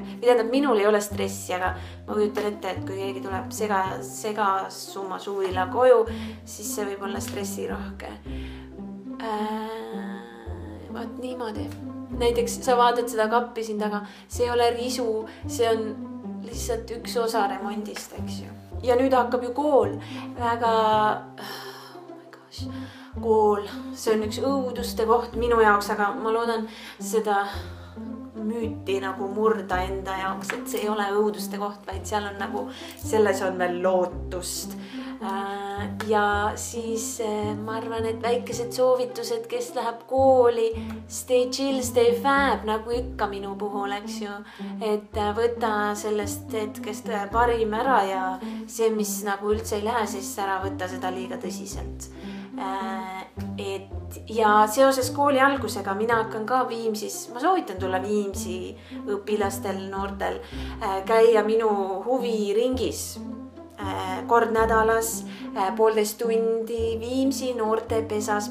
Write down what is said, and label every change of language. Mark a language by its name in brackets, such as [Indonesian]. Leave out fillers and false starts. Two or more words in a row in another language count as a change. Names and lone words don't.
[Estonian] Tähendab, minul ei ole stressi, aga ma kujutan ette, et kui keegi tuleb segasumma suvila koju, siis see võib olla stressirohke. Vaat niimoodi. Näiteks sa vaatad seda kappi siin taga, see ei ole risu, see on lihtsalt üks osa remondist, eks ju. Ja nüüd hakkab ju kool. Väga, [English] oh my gosh, [Estonian] kool. See on üks õuduste koht minu jaoks, aga ma loodan seda müüti nagu murda enda jaoks, et see ei ole õuduste koht, vaid seal on nagu, selles on veel lootust. Ja siis ma arvan, et väikesed soovitused, kes läheb kooli, [English] stay chill, stay fab, [Estonian] nagu ikka minu puhul, eks ju. Et võta sellest hetkest parim ära ja see, mis nagu üldse ei lähe, siis ära võtta seda liiga tõsiselt. Ja seoses kooli algusega mina hakkan ka Viimsis, ma soovitan tulla Viimsi õpilastel, noortel, käia minu huviringis kord nädalas, 1,5 tundi Viimsi noortepesas.